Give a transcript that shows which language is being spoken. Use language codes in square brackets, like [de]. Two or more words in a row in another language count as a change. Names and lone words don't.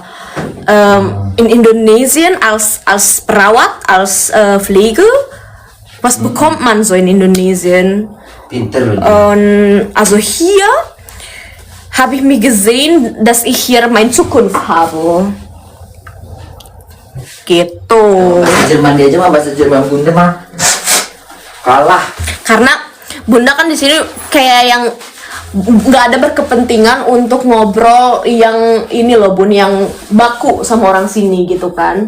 [de] In Indonesien als Perawat, als Pflege, was bekommt man so in Indonesien? [id] Pinter. [de] Und also hier habe ich mir gesehen, dass ich hier meine Zukunft habe. [id] Gitu. Bahasa Jerman dia aja mah bahasa Jerman Bunda mah kalah. Karena Bunda kan di sini kayak yang nggak ada berkepentingan untuk ngobrol yang ini loh Bun, yang baku sama orang sini gitu kan.